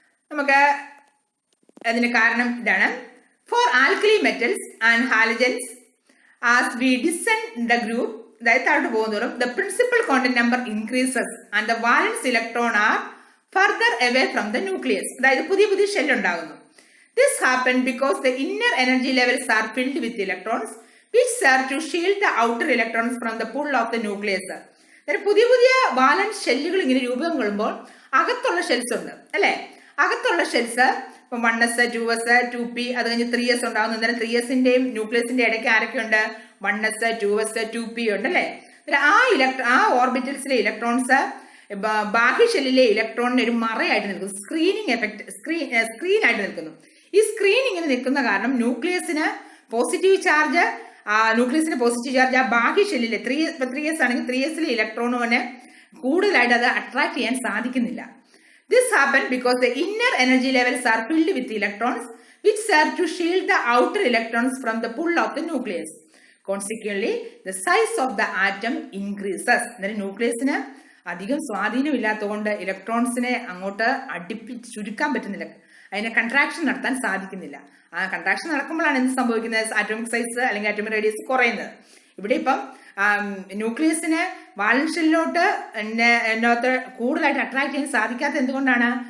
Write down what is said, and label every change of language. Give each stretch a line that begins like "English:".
Malayalam: നമുക്ക് അതിന് കാരണം ഇതാണ്.
English: for alkali metals and halogens as we descend the group,
Malayalam: അതായത് താഴോട്ട് പോകുന്നതോറും
English: The principal quantum number increases and the valence electron are further away from the nucleus.
Malayalam: അതായത് പുതിയ ഷെൽ ഉണ്ടാകുന്നു.
English: This happened because the inner energy levels are filled with electrons which serve to shield the outer electrons from the pull of the nucleus.
Malayalam: പുതിയ വാലൻസ് ഷെല്ലുകൾ ഇങ്ങനെ രൂപം കൊള്ളുമ്പോൾ അകത്തുള്ള shells ഉണ്ട് അല്ലെ? അകത്തുള്ള ഷെൽസ് ഇപ്പം 1s 2s 2p അത് കഴിഞ്ഞ് 3s ഉണ്ടാകുന്നു. അന്നേരം 3sന്റെയും ന്യൂക്ലിയസിന്റെ ഇടയ്ക്ക് ആരൊക്കെയുണ്ട്? 1s 2s 2p ഉണ്ട് അല്ലേ? ആ ഓർബിറ്റൽസിലെ ഇലക്ട്രോൺസ് ബാഹ്യ ഷെല്ലിലെ ഇലക്ട്രോണിന് ഒരു മറയായിട്ട് നിൽക്കുന്നു. സ്ക്രീനിങ് എഫക്ട് സ്ക്രീൻ ആയിട്ട് നിൽക്കുന്നു. ഈ സ്ക്രീൻ ഇങ്ങനെ നിൽക്കുന്ന കാരണം ന്യൂക്ലിയസിന് പോസിറ്റീവ് ചാർജ് ആ ബാഹ്യ ഷെല്ലിലെ 3s ആണെങ്കിൽ 3sലെ ഇലക്ട്രോണിന് കൂടുതലായിട്ട് അത് അട്രാക്ട് ചെയ്യാൻ സാധിക്കുന്നില്ല.
English: This happened because the inner energy levels are filled with electrons which serve to shield the outer electrons from the pull of the nucleus. Consequently, the size of the atom increases.
Malayalam: ന്യൂക്ലിയസിന് അധികം സ്വാധീനമില്ലാത്തതുകൊണ്ട് ഇലക്ട്രോൺസിനെ അങ്ങോട്ട് ചുരുക്കാൻ പറ്റുന്നില്ല, അതിനെ contraction നടത്താൻ സാധിക്കുന്നില്ല. ആ contraction നടക്കുമ്പോഴാണ് എന്ത് സംഭവിക്കുന്നത്? ആറ്റോമിക് സൈസ് അല്ലെങ്കിൽ ആറ്റോമിക് റേഡിയസ് കുറയുന്നത്. ഇവിടെ ഇപ്പം ന്യൂക്ലിയസിന് വാലൻസ് ഷെല്ലിലോട്ട് കൂടുതലായിട്ട് അട്രാക്ട് ചെയ്യാൻ സാധിക്കാത്ത എന്തുകൊണ്ടാണ്?